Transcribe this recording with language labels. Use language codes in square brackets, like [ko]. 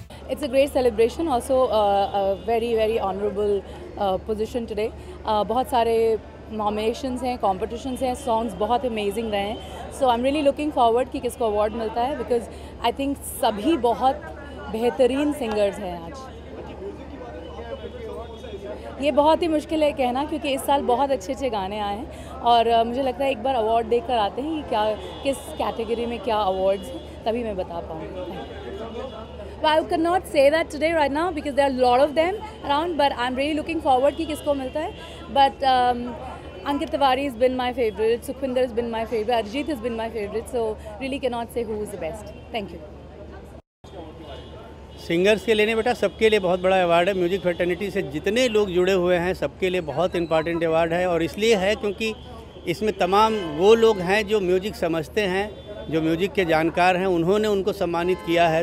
[en] It's a great celebration, also a very honorable position today. [hi] बहुत सारे nominations हैं, competitions हैं, songs बहुत amazing रहे हैं. [en] So I'm really looking forward कि किसको award मिलता है, because I think सभी बहुत बेहतरीन singers हैं आज. [hi] ये बहुत ही मुश्किल है कहना, क्योंकि इस साल बहुत अच्छे गाने आए हैं, और मुझे लगता है एक बार अवार्ड देकर आते हैं कि क्या किस कैटेगरी में क्या अवार्ड्स हैं, तभी मैं बता पाऊँगी. [en] Well, I cannot say that today right now because there are a lot of them around, but I'm really looking forward कि किसको मिलता है. But Ankit Tiwari has been my favorite, Sukhwinder has been my favorite, Arijit has been my favorite, so really cannot say who is the best. Thank you. [hi] Singers के लिए बेटा सबके लिए बहुत बड़ा अवार्ड है। म्यूजिक फ्रेटर्निटी से जितने लोग जुड़े हुए हैं सबके लिए बहुत इंपॉर्टेंट अवार्ड है, और इसलिए है क्योंकि इसमें तमाम वो लोग हैं जो म्यूजिक समझते हैं, जो म्यूजिक के जानकार हैं, उन्होंने उनको सम्मानित किया है।